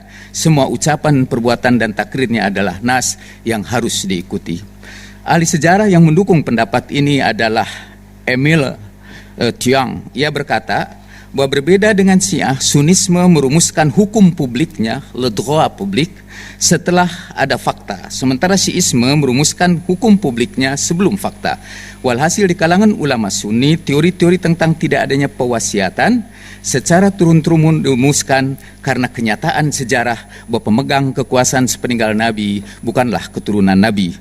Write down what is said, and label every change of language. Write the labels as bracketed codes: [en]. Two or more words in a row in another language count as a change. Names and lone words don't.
[id] Semua ucapan, perbuatan, dan takrirnya adalah nas yang harus diikuti. Ahli sejarah yang mendukung pendapat ini adalah Emile Tiang. Ia berkata bahwa berbeda dengan Syiah, Sunisme merumuskan hukum publiknya, [fr] le droit public, [id] setelah ada fakta. Sementara Syiisme merumuskan hukum publiknya sebelum fakta. Walhasil di kalangan ulama Sunni, teori-teori tentang tidak adanya pewasiatan secara turun-temurun dirumuskan karena kenyataan sejarah bahwa pemegang kekuasaan sepeninggal Nabi bukanlah keturunan Nabi.